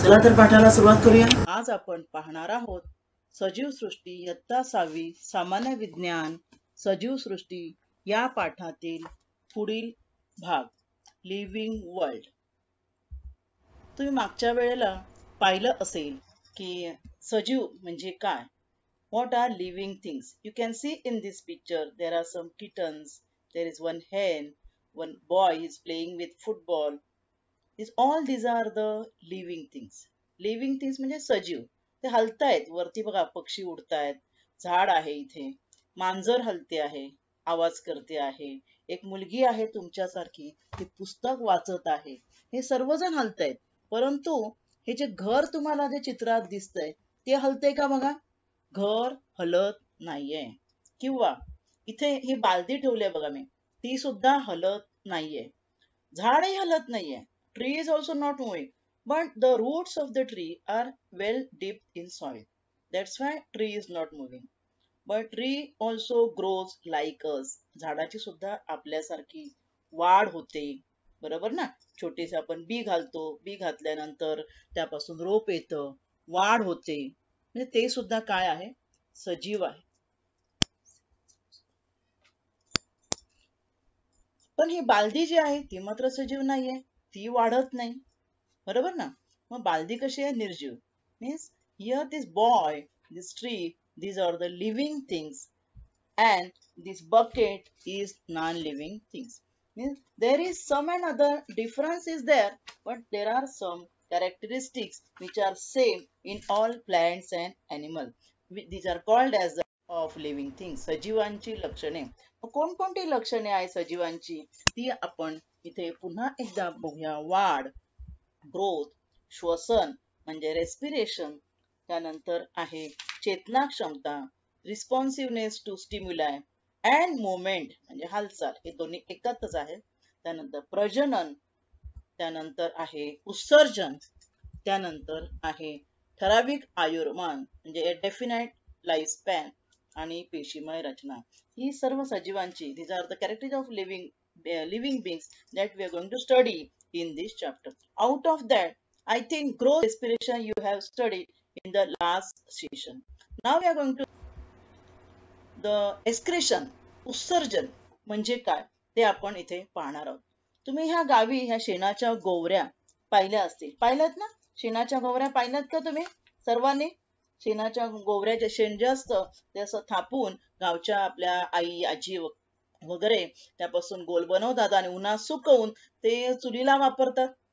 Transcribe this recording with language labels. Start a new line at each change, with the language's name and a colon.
Marathi: चला तर पाठाला सुरुवात करूया. आज आपण पाहणार आहोत सजीव सृष्टी इयत्ता 6वी सामान्य विज्ञान सजीव सृष्टी या पाठातील पुढील भाग लिव्हिंग वर्ल्ड. तुम्ही मागच्या वेळेला पाहिलं असेल की सजीव म्हणजे काय.
English: What are living things? You can see in this picture there are some kittens, there is one hen, one boy is playing with football. These are the living things.
Marathi: Living things म्हणजे सजीव. ते हलतायत वरती बघा, पक्षी उडतायत, झाड आहे इथे, मांजर हलते आहे, आवाज करते आहे, एक मुलगी आहे तुमच्यासारखी ती पुस्तक वाचत आहे. हे सर्वजण हलतायत, परंतु हे जे घर तुम्हाला जे चित्रात दिसतंय ते हलतंय का बघा. घर हलत नाहीये. किंवा इथे ही बालदी ठेवली आहे बघा मी, ती सुद्धा हलत नाहीये. झाडही हलत नाहीये.
English: Tree is also not moving, but the roots of the tree are well dipped in soil. That's why tree is not moving. But tree also grows like us.
Marathi: झाडाची सुद्धा आपल्यासारखी वाढ होते, बरोबर ना. छोटेसे आपण बी घालतो, बी घातल्यानंतर त्यापासून रोप येतं, वाढ होते. म्हणजे ते सुद्धा काय आहे, सजीव आहे. पण ही बालदी जी आहे ती मात्र सजीव नाहीये, ती वाढत नाही, बरोबर ना. मग बालदी कशी आहे, निर्जीव.
English: Means here this boy, this tree, these are the living things and this bucket is non-living things. Means there is some and other difference is there, but there are some characteristics which are same in all plants and animals. These are called as the of living things.
Marathi: सजीवांची लक्षणे. कोणकोणती लक्षणे आहे सजीवांची ती आपण इथे पुन्हा एकदा बघूया. वाढ, ग्रोथ, श्वसन म्हणजे रेस्पिरेशन, त्यानंतर आहे चेतना क्षमता, रिस्पॉन्सिव्हनेस टू स्टिम्युलाय अँड मुवमेंट म्हणजे हालचाल, हे दोन्ही एकत्रच आहे. त्यानंतर प्रजनन, त्यानंतर आहे उत्सर्जन, त्यानंतर आहे ठराविक आयुर्मान म्हणजे डेफिनाइट लाईफ स्पॅन, आणि पेशीमय रचना. ही सर्व सजीवांची,
English: these are the characteristics of living beings that we are going to study in this chapter. Out of that, I think growth, respiration you have studied in the last session. Now we are going to the excretion,
Marathi: उत्सर्जन म्हणजे काय ते आपण इथे पाहणार आहोत. तुम्ही ह्या गावी ह्या शेणाच्या गोवऱ्या पाहिल्या असतील, पाहिल्यात ना. शेणाच्या गोवऱ्या पाहिल्यात का तुम्ही सर्वांनी. शेणाच्या गोवऱ्याचे शेण जे असतं ते असं थापून गावच्या आपल्या आई आजी वगैरे त्यापासून गोल बनवतात आणि उन्हात सुकवून ते चुलीला वापरतात.